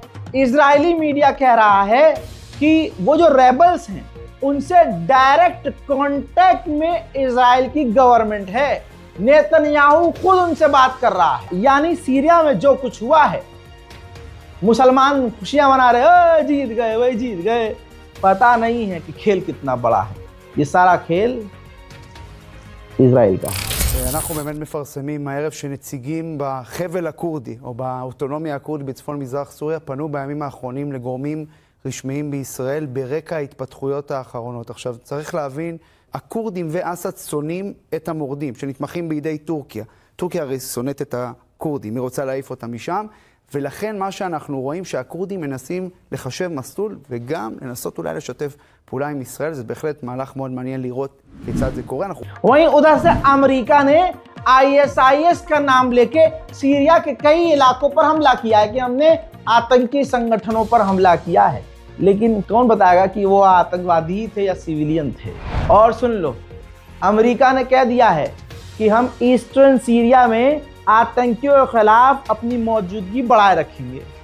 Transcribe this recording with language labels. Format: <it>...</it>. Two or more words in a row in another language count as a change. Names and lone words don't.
<hi>इजरायली मीडिया कह रहा है कि वो जो रेबल्स हैं उनसे</hi> <en>direct contact</en> <hi>में इजराइल की गवर्नमेंट है। नेतन्याहू खुद उनसे बात कर रहा है। यानी सीरिया में जो कुछ हुआ है, मुसलमान खुशियां मना रहे, जीत गए, वही जीत गए। पता नहीं है कि खेल कितना बड़ा है। ये सारा खेल इजराइल का है।</hi> <he>אנחנו באמת מפרסמים הערב שנציגים בחבל הכורדי או באוטונומיה הכורדית בצפון מזרח סוריה פנו בימים האחרונים לגורמים רשמיים בישראל ברקע ההתפתחויות האחרונות. עכשיו צריך להבין, הכורדים ואסד שונאים את המורדים שנתמכים בידי טורקיה. טורקיה הרי שונאת את הכורדים, היא רוצה להעיף אותם משם, ולכן מה שאנחנו רואים שהכורדים מנסים לחשב מסלול וגם לנסות אולי לשתף פעולה עם ישראל. זה בהחלט מהלך מאוד מעניין לראות כיצד זה קורה.</he> <hi>वहीं उधर से अमेरिका ने ISIS का नाम लेके सीरिया के कई इलाकों पर हमला किया है कि हमने आतंकी संगठनों पर हमला किया है, लेकिन कौन बताएगा कि वो आतंकवादी थे या सिविलियन थे। और सुन लो, अमेरिका ने कह दिया है कि हम ईस्टर्न सीरिया में आतंकियों के खिलाफ अपनी मौजूदगी बढ़ाए रखेंगे।</hi>